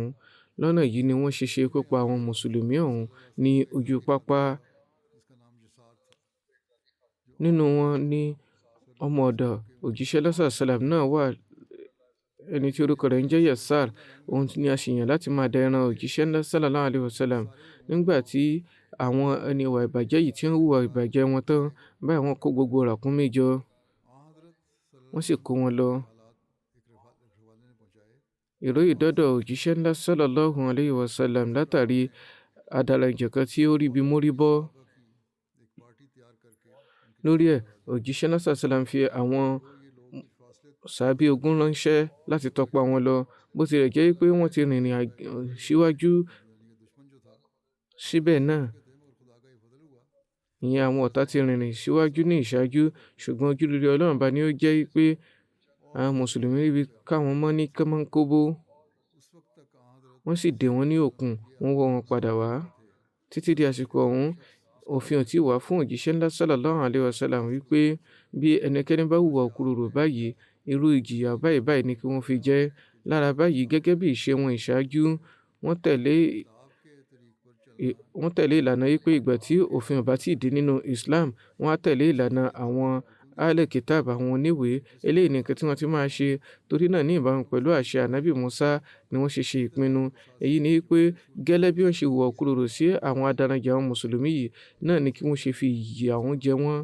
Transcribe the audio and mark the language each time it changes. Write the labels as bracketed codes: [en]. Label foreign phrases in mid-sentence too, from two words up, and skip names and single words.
[yo] Lọ́nà yìí ni wọ́n ṣe ikú pa àwọn mùsùlùmí ọ̀hún ní ojú pápá. Nínú wọn ni ọmọ ọ̀dọ̀ òjíṣẹ́ ńlá sallam náà wà, ẹni tí orúkọ rẹ̀ ń jẹ́ Yasar. Òun ni a ṣèyàn láti máa da ẹran òjíṣẹ́ ńlá [ar] صلى الله عليه وسلم. [yo] Nígbà tí àwọn ẹni ìwà ìbàjẹ́ yìí tí ń hùwà ìbàjẹ́ wọn tán, báyìí wọ́n kó gbogbo ràkúnmí jọ, wọ́n sì kó wọn lọ. Ìròyìn dọ́dọ̀ òjíṣẹ́ ńlá [ar] صلى الله عليه وسلم [yo] látàrí adaranjẹ̀ kan tí ó rí bí mórí bọ́. Lórí ẹ̀, òjíṣẹ́ ńlá sallam fi àwọn sàábí ogun ránṣẹ́ láti tọpa wọn lọ. Bó tilẹ̀ jẹ́ pé wọ́n ti rìnrìn síwájú síbẹ̀ náà, ìyẹn àwọn ọ̀tá ti rìnrìn síwájú ní ìṣáájú, ṣùgbọ́n ojúrere Ọlọ́run bá ní ó jẹ́ pé àwọn mùsùlùmí ríbi káwọn mọ́ ní kánmọ́nkóbó. Wọ́n sì dè wọ́n ní òkun, wọ́n wọ́ wọn padà wá. Títí di àsìkò ọ̀hún, òfin ò tí wà fún òjíṣẹ́ ńlá [ar] صلى الله عليه وسلم [yo] wípé bí ẹnikẹ́ni bá hùwà òkúròrò báyìí, irú ìjìyà báyìí ni kí wọ́n fi jẹ. Lára báyìí, gẹ́gẹ́ bí ìṣe wọn ìṣáájú, wọ́n tẹ̀lé ìlànà wípé ìgbà tí òfin ò bá tí ì dé nínú Islam, wọ́n á tẹ̀lé ìlànà àwọn [ar] أهل الكتاب [yo] àwọn oníwèé eléyìí ni nǹkan tí wọ́n ti máa ṣe torí náà ní ìbámu pẹ̀lú àṣẹ ànábì Musa ni wọ́n ṣe ìpinnu èyí ni pé gẹ́lẹ́ bí wọ́n ṣe hùwà òkúròrò sí àwọn adaranjẹ àwọn mùsùlùmí yìí náà ni kí wọ́n ṣe fi ìyà àwọn jẹ wọ́n.